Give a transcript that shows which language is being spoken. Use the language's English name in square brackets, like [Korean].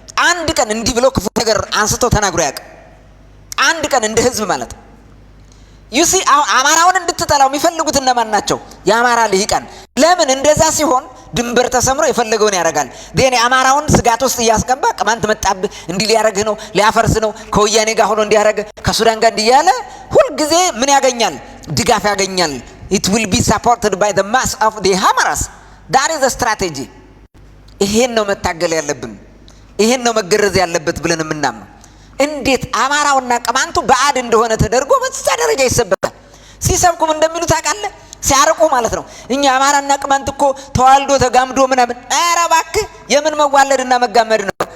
[Amharic] አንድ ቀን እንዲህ ብሎ ክፉ ነገር አንስቶ ተናግሮ ያውቅ አንድ ቀን እንደ ህዝብ ማለት ዩሲ አማራውን እንድትጠላው የሚፈልጉት እነማን ናቸው? የአማራ ልሂቃን። ለምን እንደዛ ሲሆን ድንበር ተሰምሮ የፈለገውን ያደርጋል። ዴኔ አማራውን ስጋት ውስጥ እያስገባ ቅማንት መጣብህ እንዲህ ሊያረግህ ነው ሊያፈርስ ነው ከወያኔ ጋር ሆኖ እንዲያረግ ከሱዳን ጋር እንዲያለ ሁሉ ጊዜ ምን ያገኛል? ድጋፍ ያገኛል። [English] it will be supported by the mass of the Hamaras. that is the strategy። [Amharic] ይሄን ነው መታገል ያለብን፣ ይሄን ነው መገረዝ ያለበት ብለን የምናምነው። እንዴት አማራውና ቅማንቱ በአድ እንደሆነ ተደርጎ በዛ ደረጃ ይሰበካል? ሲሰብኩም እንደሚሉት ታውቃለህ፣ ሲያርቁ ማለት ነው። እኛ አማራና ቅማንት እኮ ተዋልዶ ተጋምዶ ምናምን። ኧረ እባክህ የምን መዋለድና መጋመድ ነው?